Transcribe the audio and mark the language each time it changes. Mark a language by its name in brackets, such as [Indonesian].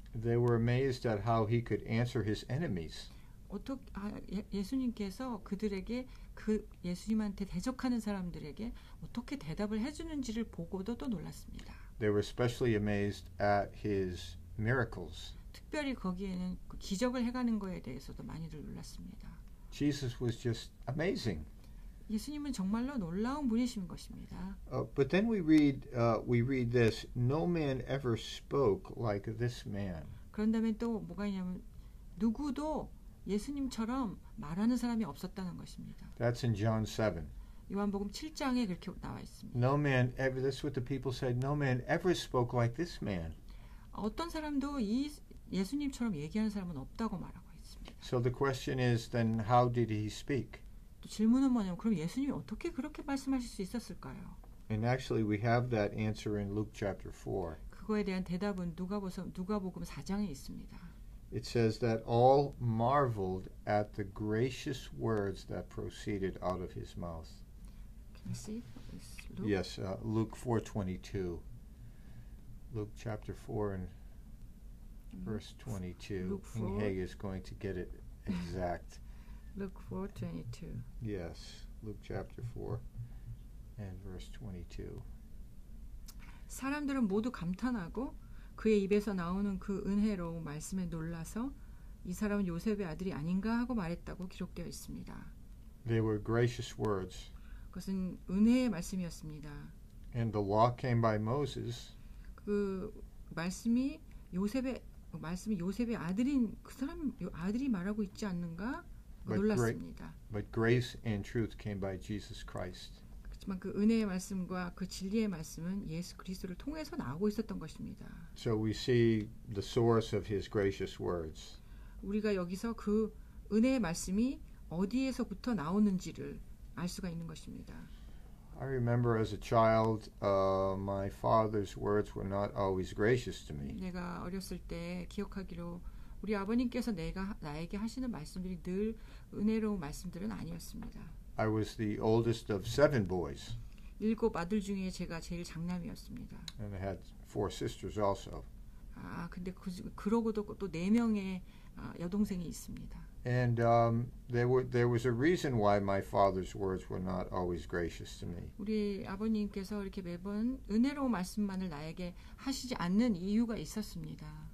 [English] They were amazed at how he could answer his enemies. [Korean] 예수님께서 그들에게 그 예수님한테 대적하는 사람들에게 어떻게 대답을 해주는지를 보고도 또 놀랐습니다. [English] They were especially amazed at his miracles. [Korean] 특별히 거기에는 그 기적을 해가는 거에 대해서도 많이들 놀랐습니다. [English] Jesus was just amazing. [Korean] 예수님은 정말로 놀라운 분이신 것입니다. [English] But then we read this: No man ever spoke like this man. [Korean] 그런 다음에 또 뭐가 있냐면 누구도 예수님처럼 말하는 사람이 없었다는 것입니다. [English] That's in John 7. [Korean] 요한복음 7장에 그렇게 나와 있습니다. [English] No man ever. That's what the people said. No man ever spoke like this man. [Korean] 어떤 사람도 이 예수님처럼 얘기하는 사람은 없다고 말하고 있습니다. [English] So the question is, then how did he speak? [Korean] 또 질문은 뭐냐면 그럼 예수님이 어떻게 그렇게 말씀하실 수 있었을까요? [English] And actually, we have that answer in Luke chapter 4. [Korean] 그거에 대한 대답은 누가복음 4장에 있습니다. [English] It says that all marveled at the gracious words that proceeded out of his mouth. Can you see? Luke? Yes, Luke 4:22. Luke chapter 4 and verse 22. Luke 4. King Haig is going to get it exact. Luke 4:22. Yes, Luke chapter 4 and verse 22. [Korean] 사람들은 모두 감탄하고 그의 입에서 나오는 그 은혜로운 말씀에 놀라서 이 사람은 요셉의 아들이 아닌가 하고 말했다고 기록되어 있습니다. [English] They were gracious words. [Korean] 그것은 은혜의 말씀이었습니다. [English] And the law came by Moses. [Korean] 그 말씀이 요셉의 아들인 그 사람 아들이 말하고 있지 않는가 놀랐습니다. [English] But grace and truth came by Jesus Christ. [Korean] 그렇지만 그 은혜의 말씀과 그 진리의 말씀은 예수 그리스도를 통해서 나오고 있었던 것입니다. [English] So we see the source of his gracious words. [Korean] 우리가 여기서 그 은혜의 말씀이 어디에서부터 나오는지를 알 수가 있는 것입니다. [English] I remember as a child, my father's words were not always gracious to me. [Korean] 내가 어렸을 때 기억하기로 우리 아버님께서 나에게 하시는 말씀들이 늘 은혜로운 말씀들은 아니었습니다. [English] I was the oldest of 7 boys. [Korean] 7 아들 중에 제가 제일 장남이었습니다. [English] And I had 4 sisters also. [Korean] 근데 그러고도 또 4명의 여동생이 있습니다. [English] And there was a reason why my father's words were not always gracious to me. [Korean] 우리 아버님께서 이렇게 매번 은혜로운 말씀만을 나에게 하시지 않는 이유가 있었습니다.